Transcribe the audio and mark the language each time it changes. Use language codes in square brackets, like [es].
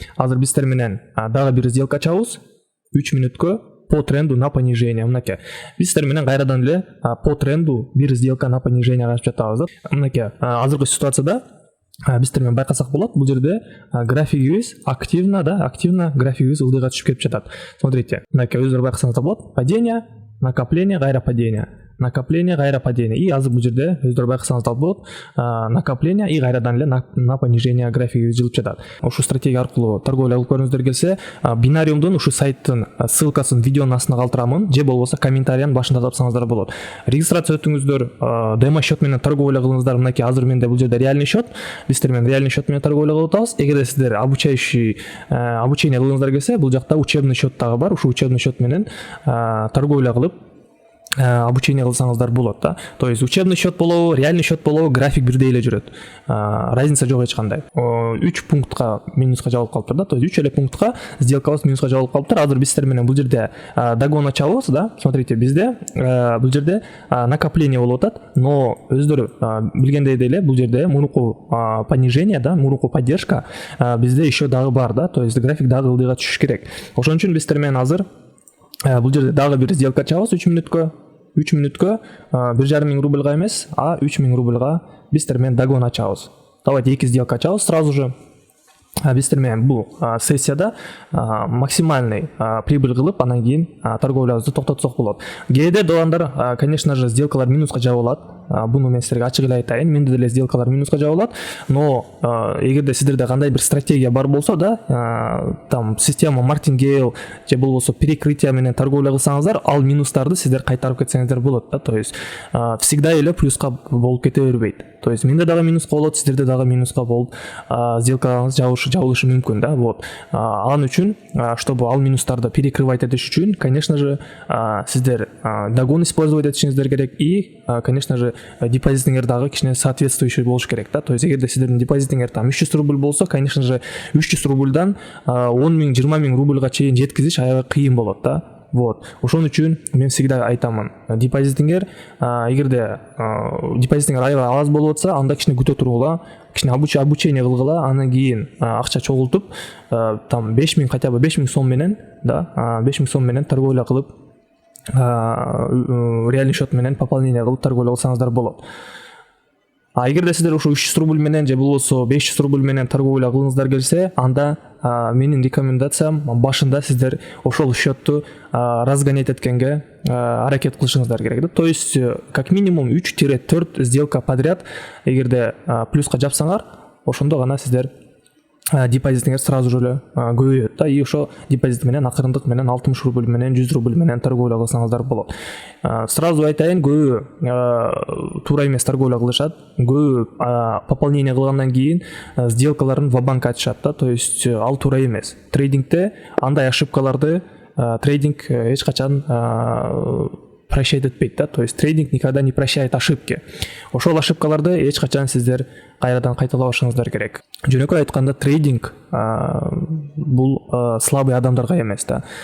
[ky] Азыр биз сиздер менен дагы бир сделка ачабыз 3 мүнөткө [ru] по тренду на понижение. [ky] Мынакей биз сиздер менен кайрадан эле [ru] по тренду [ky] бир сделка [ru] на понижение [ky] ачып жатабыз да. Мынакей азыркы ситуацияда биз сиздер менен байкасак болот, бул жерде графигибиз активно графигибиз ылдыйга түшүп кетип жатат. Смотрите, мынакей өздөрү байкасаңыздар болот, падение, накопление, кайра падение, накопление, кайра падение. И азыр бул жерде өздөрү байкасаңыздар болот, накопление и кайрадан эле [ru] на понижение [ky] графигибиз жылып жатат. Ушул стратегия аркылуу торговля кылып көрүңүздөр келсе, бинариумдун ушул сайттын ссылкасын видеонун астына калтырамын, же болбосо комментариянын башында тапсаңыздар болот. Регистрация өтүңүздөр, демо счет менен торговля кылыңыздар. Мынакей азыр менде бул жерде реальный счет, биз сиздер менен реальный счет менен торговля кылып атабыз. Эгерде сиздер обучение кылгыңыздар келсе, бул жакта учебный счет дагы бар. Ушул учебный счет менен торговля кылып обучение кылсаңыздар болот да. То есть учебный счет болобу, реальный счет болобу, график бирдей эле жүрөт. Разница жок эч кандай. 3 пунктка минуска жабылып калыптыр да. То есть 3 эле пунктка сделкабыз минуска жабылып калыптыр. Азыр биз сиздер менен бул жерде догон ачабыз да. [ru] Смотрите, [ky] бизде бул жерде накопление болуп атат, но өздөрү билгендей эле бул жерде мурунку понижение да, мурунку поддержка бизде еще дагы бар да. То есть график дагы ылдыйга түшүш керек. Ошон үчүн биз сиздер менен азыр бул жерде дагы бир сделка ачабыз 3 мүнөткө 1,5 миң рубльга эмес, 3 миң рубльга биз сиздер менен догон ачабыз. [ru] Давайте [ky] 2 сделка ачабыз [ru] сразу же. [ky] Биз сиздер менен бул сессияда максимальный прибыль кылып, андан кийин торговлябызды токтотсок болот. Кээде доландар, [ru] конечно же, [ky] сделкалар минуска жабылат. Буну мен сиздерге ачык эле айтайын, менде деле сделкалар минуска жабылат, но эгерде сиздерде кандай бир стратегия бар болсо да, там система мартингейл же болбосо перекрытие менен торговля кылсаңыздар, ал минустарды сиздер кайтарып кетсеңиздер болот да. То есть всегда эле плюска болуп кете бербейт. То есть менде дагы минуска болот, сиздерде дагы минуска болуп сделкаларыңыз жабылышы мүмкүн да. Вот. Ал үчүн, чтобы ал минустарды перекрывать этиш үчүн, [ru] конечно же, [ky] сиздер догон использовать этишиңиздер керек и, конечно же, депозитиңер дагы кичине соответствующий болуш керек да. То есть эгерде сиздердин депозитиңер там 300 рубль болсо, конечно же, 300 рубльдан 10 миң, 20 миң рубльга чейин жеткизиш аябай кыйын болот да. Вот ошон үчүн мен всегда айтамын, депозитиңер эгерде депозитиңер аябай аз болуп атса, анда кичине күтө тургула, кичине обучение кылгыла, андан кийин акча чогултуп там 5000 хотя бы 5000 сом менен 5000 сом менен торговля кылып, реальный счет менен пополнение кылып торговля кылсаңыздар болот. А эгерде сиздер ошо 300 рубль менен же болбосо 500 рубль менен торговля кылыңыздар келсе, анда менин рекомендациям башында сиздер ошол счетту разгонять эткенге аракет кылышыңыздар керек да. То есть [ru] как минимум [ky] 3-4 сделка подряд эгерде плюска жапсаңар, ошондо гана сиздер депозитиңер [ru] сразу же [ky] көбөйөт да. И ошо депозит менен акырындык менен 60 рубль менен 100 рубль менен торговля кылсаңыздар болот. Сразу айтайын, көбү туура эмес торговля кылышат, көбү пополнение кылгандан кийин сделкаларын ва-банк айтышат да. То есть ал туура эмес. Трейдингде андай ошибкаларды трейдинг эч качан прощать этпейт да. [ru] То есть трейдинг никогда не прощает ошибки. [ky] Ошол ошибкаларды эч качан сиздер кайрадан кайталабашыңыздар керек. Жөнөкөй айтканда, трейдинг бул слабый адамдарга эмес да.